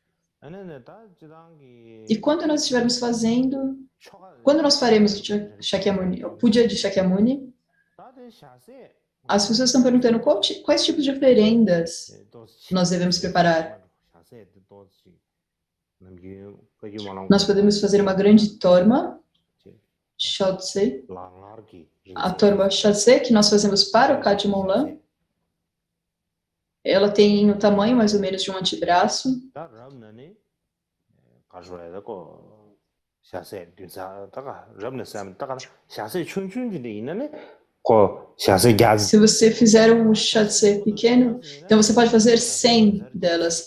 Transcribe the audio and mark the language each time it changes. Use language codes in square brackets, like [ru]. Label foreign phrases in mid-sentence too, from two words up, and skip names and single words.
[pt] E quando nós estivermos fazendo, quando nós faremos o Puja de Shakyamuni, as pessoas estão perguntando quais tipos de oferendas nós devemos preparar. Nós podemos fazer uma grande torma, Shodse, a torma Shodse que nós fazemos para o Kadmon. Ela tem o tamanho mais ou menos de um antebraço. Se você fizer um Shodse pequeno, então você pode fazer 100 delas.